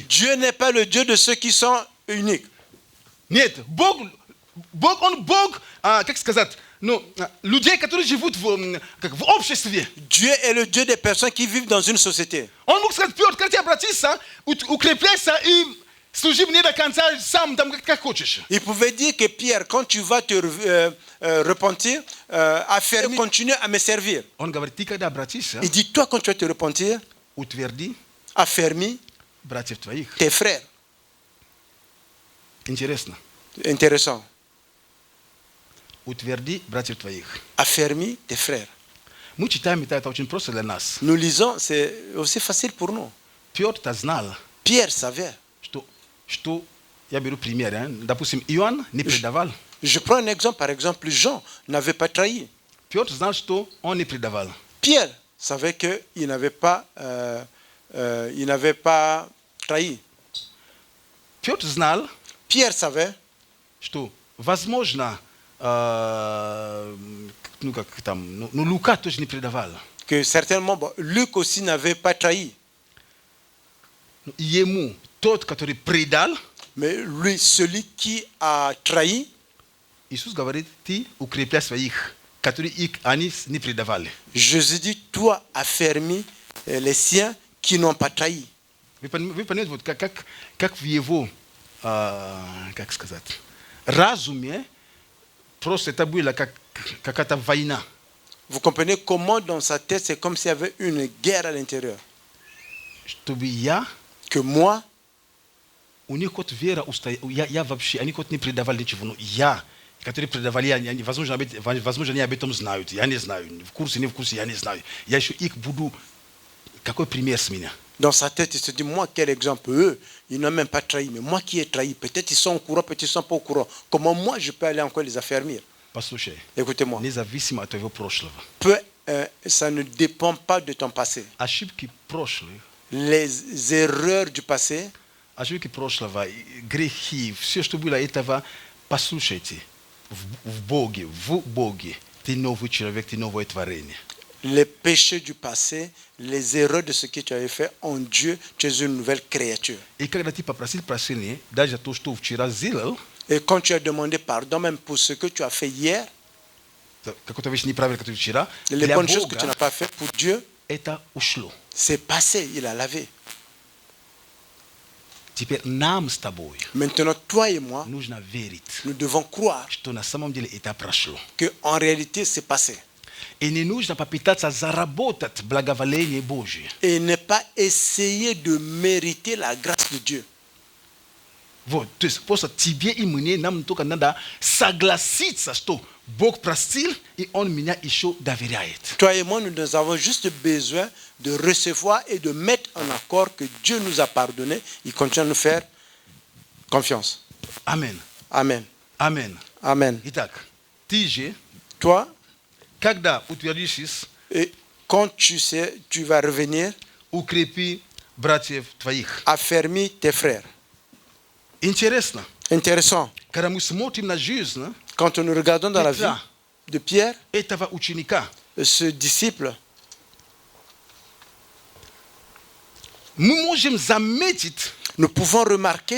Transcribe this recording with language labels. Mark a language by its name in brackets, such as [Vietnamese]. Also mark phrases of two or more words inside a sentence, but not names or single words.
[French] Dieu n'est pas le Dieu de ceux qui sont uniques. [Russian] Нет, Бог, Он Бог, как сказать, ну, людей, которые живут в обществе. [French] Dieu est le Dieu des personnes qui vivent dans une société. [Russian] Он мог сказать, Петр, когда ты обратишься, укрепляйся и служи мне до конца сам, там, как хочешь. [French] Il pouvait dire que Pierre, quand tu vas te repentir, affermis, continue à me servir. [Russian] Он говорит, ты когда обратишься, [French] Il dit, toi, quand tu vas te repentir, [Russian] утверди [French] affermis [Russian] братьев твоих. [French] tes frères. [Russian] Интересно. [French] Intéressant. [Russian] Утверди братьев твоих. [French] Affermis tes frères. [Russian] Мы читаем, это очень просто для нас. [French] Nous lisons, c'est aussi facile pour nous. [Russian] Петр-то знал, [French] Pierre savait. [Russian] что я беру пример, допустим, Иоанн не предавал. [French] Je prends un exemple, par exemple, Jean n'avait pas trahi. [Russian] Петр знал, что он не предавал. [French] Pierre savait qu'il n'avait pas trahi. [Russian] Петр знал, [French] Pierre savait [Russian] что, возможно, Лука тоже не предавал. [French] que certainement Luc aussi n'avait pas trahi. [Russian] Ему, тот, который предал, [French] Mais lui, celui qui a trahi, [Russian] Иисус говорит, ты укрепляй своих, которые они не предавали. [French] Jésus dit, toi, affermis les siens qui n'ont pas trahi. [Russian] Вы понимаете, вот как в его, как сказать, разуме, просто это было как какая-то война. [French] Vous comprenez comment dans sa tête, c'est comme s'il y avait une guerre à l'intérieur. [Russian] Чтобы я, [French] Que moi, [Russian] у них вот вера устояла, я вообще, они вот не предавали ничего, но я, которые предавали, возможно, они об этом знают, я не знаю, в курсе, не в курсе, я не знаю. Я еще их буду, какой пример с меня? [French] dans sa tête, il se dit, moi, quel exemple, eux, ils n'ont même pas trahi, mais moi qui ai trahi, peut-être ils sont au courant, peut-être ils ne sont pas au courant. Comment moi, je peux aller encore les affermir? [Russian] Послушай, [French] Écoutez-moi, [Russian] независимо от твоего прошлого, [French] ça ne dépend pas de ton passé. [Russian] ошибки прошлых, [French] Les erreurs du passé, [Russian] ошибки прошлого, грехи, все, что было этого, послушайте, в Боге, ты новый человек, ты новое творение. [French] Les péchés du passé, les erreurs de ce que tu avais fait, en Dieu, tu es une nouvelle créature. [Russian] И когда ты попросил прощения, даже то, что вчера сделал, [French] Et quand tu as demandé pardon même pour ce que tu as fait hier, [Russian] какую-то вещь неправильно, которую вчера, [French] les [Russian] для [French] bonnes choses que tu [Russian] Бога [French] n'as pas fait pour Dieu, [Russian] это ушло. [French] c'est passé, il a lavé. [Russian] Теперь нам с тобой [French] Maintenant, toi et moi, [Russian] нужно верить, [French] nous devons croire [Russian] что на самом деле это прошло. [French] qu'en réalité, c'est passé. [Russian] И не нужно попытаться заработать благоволение Божие. [French] Et ne pas essayer de mériter la grâce de Dieu. [Russian] Вот, то есть просто тебе и мне нам только надо согласиться, что Бог простил, и Он меня еще доверяет. [French] Toi et moi, nous avons juste besoin de recevoir et de mettre en accord que Dieu nous a pardonné. Il continue à nous faire confiance. Amen. Amen. Amen. Amen. [Russian] Итак, ты же, [French] Toi, [Russian] когда утвердишься, [French] et quand tu sais, tu vas revenir, [Russian] укрепи братьев твоих. [French] affermis tes frères. [Russian] Интересно, [French] Intéressant. [Russian] когда мы смотрим на жизнь [French] Quand nous regardons dans la vie [Russian] Petra, [French] de Pierre, [Russian] этого ученика, [French] ce disciple, [Russian] мы можем заметить, [French] nous pouvons remarquer